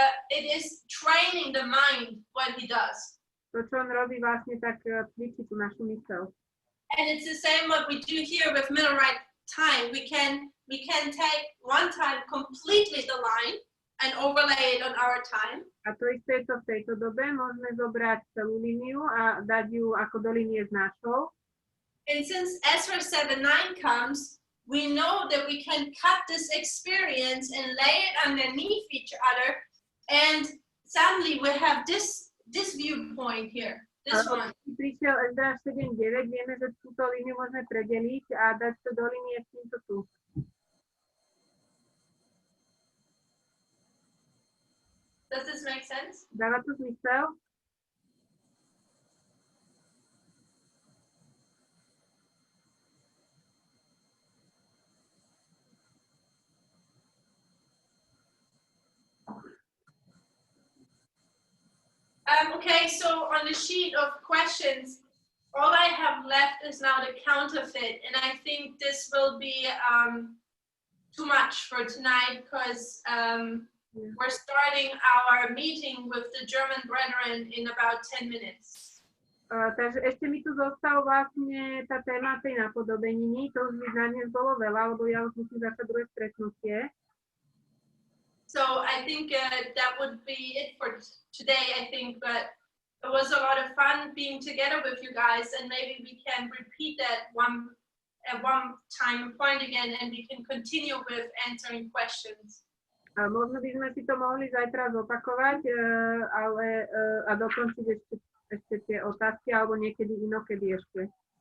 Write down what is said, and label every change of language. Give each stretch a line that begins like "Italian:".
English: It is training the mind what he does.
Slovak: To, čo on robí, vlastne tak cvičí tú našu myseľ.
English: And it's the same what we do here with middle right time. We can take one time completely the line and overlay it on our time.
Slovak: A to isté je to v tejto dobe. Môžeme zobrať celú líniu a dať ju ako do línie s našou.
English: And since Ezdráš 7:9 comes, we know that we can cut this experience and lay it underneath each other, and suddenly we have this viewpoint here. This one.
Slovak: Prišiel Ezdráš 7:9, vieme, že túto líniu môžeme predeliť a dať to do línie s týmto tu.
English: Does this make sense?
Slovak: Dáva to zmysel?
English: Okay, so on the sheet of questions, all I have left is now the counterfeit, and I think this will be too much for tonight because we're starting our meeting with the German brethren in about 10 minutes.
Slovak: Takže ešte mi tu zostal vlastne tá téma tej napodobeniny. To už by na dnes bolo veľa, lebo ja už musím začať druhé stretnutie.
English: So I think that would be it for today, I think, but it was a lot of fun being together with you guys, and maybe we can repeat that at one time point again, and we can continue with answering questions.
Slovak: Možno by sme si to mohli zajtra zopakovať, ale a dokončiť ešte tie otázky, alebo niekedy inokedy ešte.